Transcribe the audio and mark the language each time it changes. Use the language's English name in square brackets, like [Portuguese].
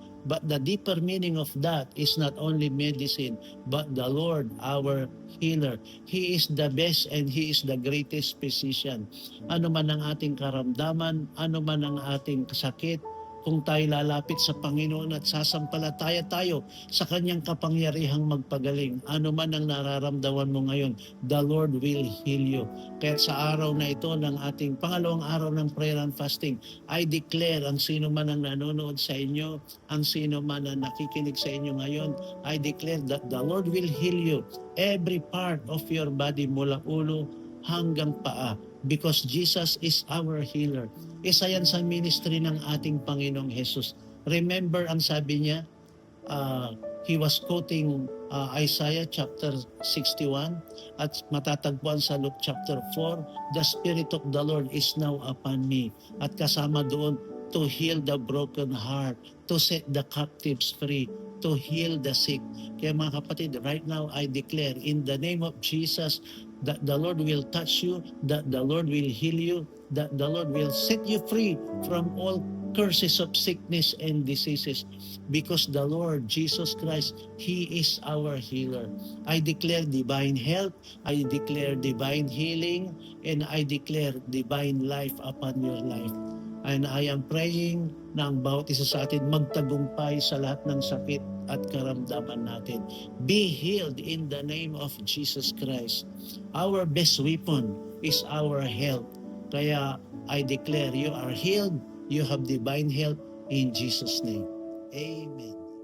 [English] But the deeper meaning of that is not only medicine, but the Lord, our healer. He is the best and He is the greatest physician. [Filipino] Ano man ang ating karamdaman, ano man ang ating sakit, kung tayo lalapit sa Panginoon at sasampalataya tayo sa Kanyang kapangyarihang magpagaling, ano man ang nararamdaman mo ngayon, [English] the Lord will heal you. [Filipino] Kaya sa araw na ito ng ating pangalawang araw ng prayer and fasting, [English] I declare ang sino man ang nanonood sa inyo, ang sino man ang nakikinig sa inyo ngayon, I declare that the Lord will heal you every part of your body [Filipino] mula ulo hanggang paa, [English] because Jesus is our healer. [Filipino] Isa yan sa ministry ng ating Panginoong Jesus. [English] Remember, [Filipino] ang sabi niya, [English] he was quoting Isaiah chapter 61 [Filipino] at matatagpuan sa [English] Luke chapter 4, the Spirit of the Lord is now upon me. [Filipino] At kasama doon, [English] to heal the broken heart, to set the captives free, to heal the sick. [Filipino] Kaya mga kapatid, [English] right now I declare in the name of Jesus that the Lord will touch you, that the Lord will heal you, that the Lord will set you free from all curses of sickness and diseases, because the Lord Jesus Christ, He is our healer. I declare divine health, I declare divine healing, and I declare divine life upon your life. And I am praying [Filipino] na ang bawat isa sa atin magtagumpay sa lahat ng sakit at karamdaman natin. [English] Be healed in the name of Jesus Christ. Our best weapon is our health. Kaya I declare you are healed, you have divine health in Jesus' name. Amen.